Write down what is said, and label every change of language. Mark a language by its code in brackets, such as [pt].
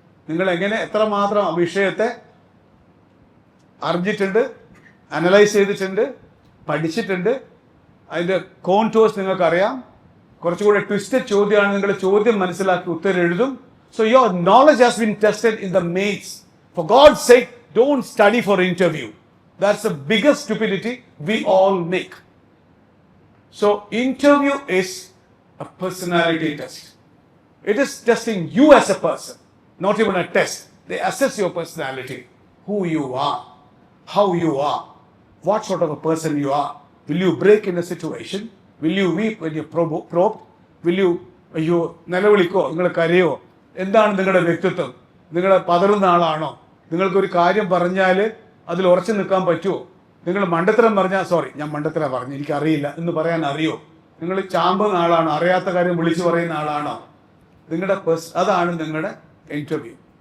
[ml] നിങ്ങൾ എത്രമാത്രം വിഷയത്തെ അറിഞ്ഞിട്ടുണ്ട്, അനലൈസ് ചെയ്തിട്ടുണ്ട്, പഠിച്ചിട്ടുണ്ട്, അതിൻ്റെ കോൺടോഴ്സ് നിങ്ങൾക്കറിയാം. കുറച്ചുകൂടെ ട്വിസ്റ്റഡ് ചോദ്യമാണ്, നിങ്ങളുടെ ചോദ്യം മനസ്സിലാക്കി ഉത്തരം എഴുതും. [en] So your knowledge has been tested in the mains. For God's sake, don't study for interview. That's the biggest stupidity we all make. So interview is a personality test. It is testing you as a person, not even a test. They assess your personality, who you are, how you are, what sort of a person you are. Will you break in a situation? Will you weep when you're probed? Will you [ml] നിലവിളിക്കോ, നിങ്ങൾ കരയോ? എന്താണ് നിങ്ങളുടെ വ്യക്തിത്വം? നിങ്ങൾ പതറുന്ന ആളാണോ? നിങ്ങൾക്കൊരു കാര്യം പറഞ്ഞാൽ അതിൽ ഉറച്ചു നിൽക്കാൻ പറ്റുമോ? നിങ്ങൾ മണ്ടത്തരം പറഞ്ഞാൽ സോറി ഞാൻ മണ്ടത്തരം പറഞ്ഞു, എനിക്കറിയില്ല എന്ന് പറയാൻ അറിയോ? നിങ്ങൾ ചാമ്പുന്ന ആളാണോ? അറിയാത്ത കാര്യം വിളിച്ചു പറയുന്ന ആളാണോ? അതാണ് നിങ്ങളുടെ ഇന്റർവ്യൂ.